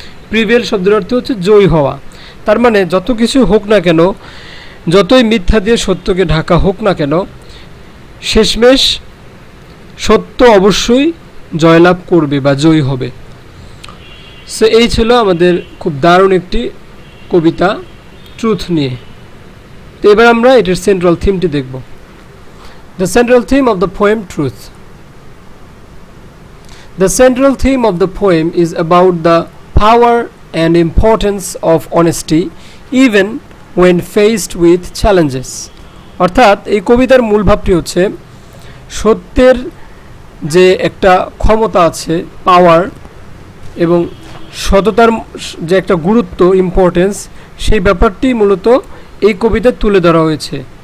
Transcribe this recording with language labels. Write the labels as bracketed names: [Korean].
[Bangla] Prevail শব্দের অর্থ হচ্ছে জয়ী হওয়া, তার মানে যত কিছু হোক না কেন, যতই মিথ্যা দিয়ে সত্যকে ঢাকা হোক না কেন, শেষমেশ সত্য অবশ্যই জয়লাভ করবে বা জয়ী হবে। সো এই ছিল আমাদের খুব দারুণ একটি কবিতা ট্রুথ নিয়ে। তো এবার আমরা এটার সেন্ট্রাল থিমটি দেখব। [English] The central theme of the poem truth. The central theme of the poem is about the power and importance of honesty even when faced with challenges. [Bangla] অর্থাৎ এই কবিতার মূল ভাবটি হচ্ছে সত্যের যে একটা ক্ষমতা আছে, পাওয়ার, এবং সততার যে একটা গুরুত্ব, ইম্পর্টেন্স, সেই ব্যাপারটি মূলত এই কবিতায় তুলে ধরা হয়েছে।